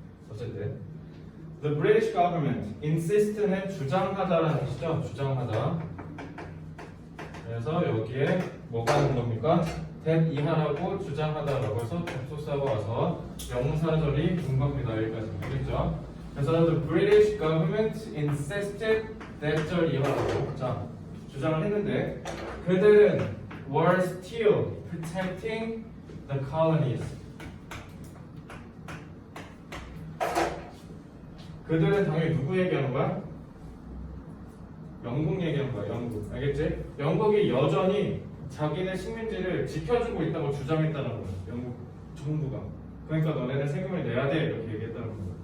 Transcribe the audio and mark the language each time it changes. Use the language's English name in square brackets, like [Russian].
[Korean] 어쨌든 [English] The British government insist [Korean] 는 주장하다라는 뜻이죠. 주장하다. 그래서 여기에 뭐가 하는 겁니까? that 이하라고 주장하다라고 해서 접속사가 와서 명사절이 온 겁니다. 여기까지 알겠죠? [English] 그래서 the British government insisted that [Korean] 절 이하라고 자 주장을 했는데 그들은 [English] were still protecting the colonies. [Korean] 그들은 당연히 누구 얘기하는 거야? 영국 얘기하는 거야. 영국. 알겠지? 영국이 여전히 자기네 식민지를 지켜주고 있다고 주장했다는 거야. 영국 정부가. 그러니까 너네는 세금을 내야 돼. 이렇게 얘기했다는 거야.